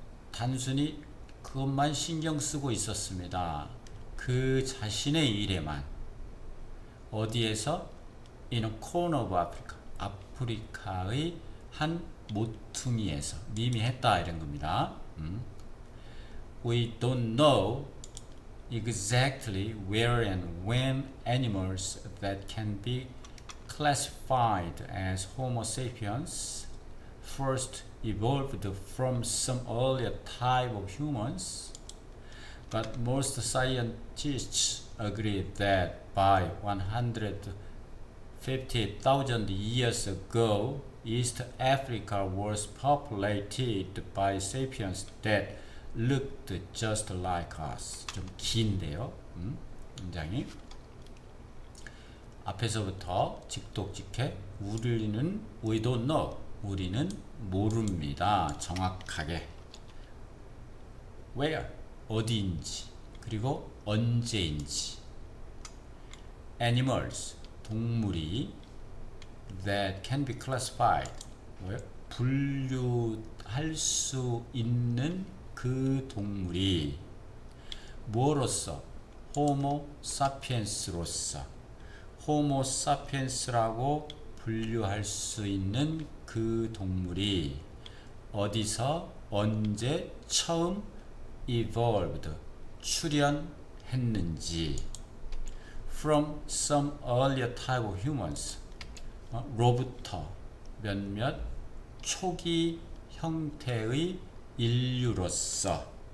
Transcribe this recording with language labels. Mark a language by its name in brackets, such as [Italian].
[Korean] 단순히 그것만 신경 쓰고 있었습니다. 그 자신의 일에만. 어디에서? [English] In a corner of Africa. [Korean] 아프리카의 한 모퉁이에서. 미미했다 이런 겁니다. [English] We don't know exactly where and when animals that can be classified as Homo sapiens first evolved from some earlier type of humans, but most scientists agree that by 150,000 years ago, East Africa was populated by sapiens that looked just like us. [Korean] 좀 긴데요. 굉장히 앞에서부터 직독직해 우리는 [English] we don't know. [Korean] 우리는 모릅니다. 정확하게. where 어디인지 그리고 언제인지. animals 동물이 [English] that can be classified [Korean] 분류할 수 있는 그 동물이 뭐로서? 호모 사피엔스로서. 호모 사피엔스라고 분류할 수 있는 그 동물이 어디서 언제 처음 evolved 출현했는지. [English] from some earlier type of humans [Korean] 로부터 몇몇 초기 형태의 인류로서.